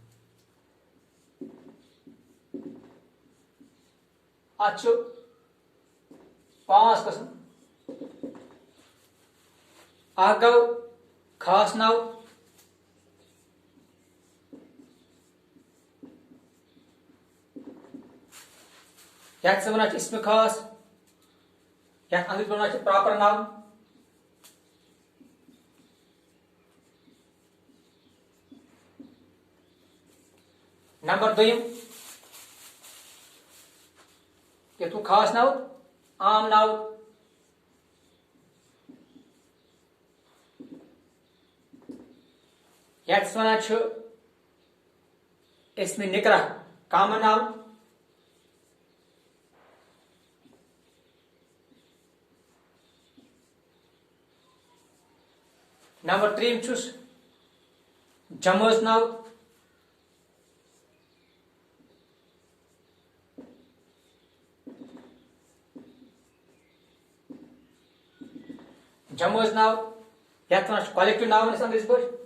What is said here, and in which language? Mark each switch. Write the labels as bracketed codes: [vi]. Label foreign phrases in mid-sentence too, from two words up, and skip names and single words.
[ks] अत 5 कस्म गो खास नाव यथ वन इसम खास यथ अंग्रेजी वन [en] proper noun. [ks] नंबर 2 यथु खास नाउत आम नाउत यथ वन इसम निकरा [en] common noun. [ks] नंबर 3 जमज नाउत जमज नाव यथ वन [en] collective noun [ks] अंग्रेजी पे।